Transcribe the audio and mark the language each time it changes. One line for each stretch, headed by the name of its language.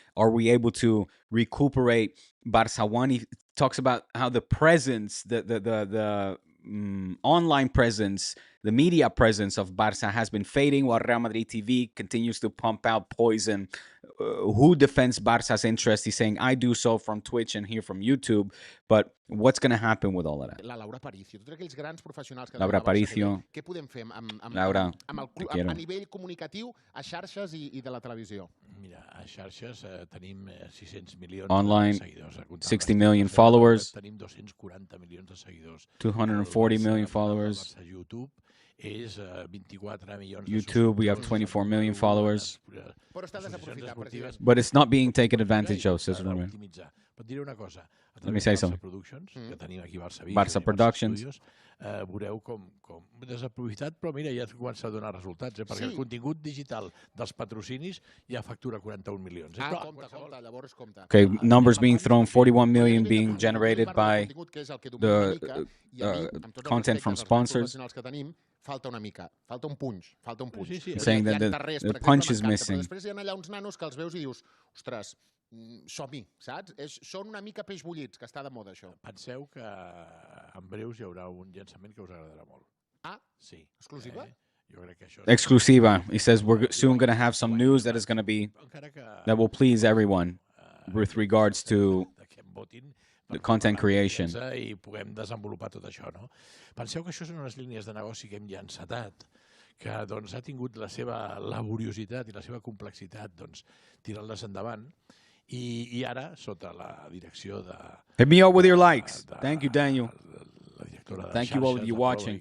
English: Are we able to recuperate Barça One? He talks about how the presence, the online presence, the media presence of Barça has been fading while Real Madrid TV continues to pump out poison. Who defends Barça's interest? He's saying, I do so from Twitch and here from YouTube. But what's going to happen with all of that?
Catalan: La Laura Paricio, tots aquells grans professionals que Laura Paricio. Què podem fer Laura, a nivell comunicatiu, a xarxes i de la televisió? Mira, a xarxes tenim 600 milions
English: online,
Catalan: de seguidors.
English: 60 million followers.
Catalan: Tenim 240 milions de seguidors.
English: 240 million followers.
Catalan: A YouTube és 24 milions
English: YouTube, we have 24 million followers.
Catalan: Però està desaprofitat, president.
English: But it's not being taken advantage of, says Romero.
Catalan: Pot dir una cosa.
English: Let me say something.
Catalan: Productions, que tenim aquí a Barça Vic,
English: Barça Productions.
Catalan: veureu com desaprofitat, però mira, ja comença a donar resultats, perquè el contingut digital dels patrocinis ja factura 41 milions. Compte, llavors compte.
English: Okay, numbers being thrown, 41 million being generated by the content from sponsors.
Catalan: Falta una mica, falta un punch, falta un punch.
English: Saying that the punch is missing.
Catalan: Després hi ha allà uns nanos que els veus i dius, ostres, som-hi, saps? Són una mica peix bullits, que està de moda, això. Penseu que en breus hi haurà un llançament que us agradarà molt. Ah? Sí. Exclusiva? Jo crec que això... Exclusiva.
English: He says we're soon going to have some news that is going to be, that will please everyone with regards to the content creation.
Catalan: I puguem desenvolupar tot això, no? Penseu que això són unes línies de negoci que hem ja encetat, que doncs, ha tingut la seva laboriositat i la seva complexitat tirant-les endavant, i ara, sota la direcció de...
English: Hit me up with your likes. Thank you, Daniel.
Catalan: La directora de
English: Thank you all of you watching.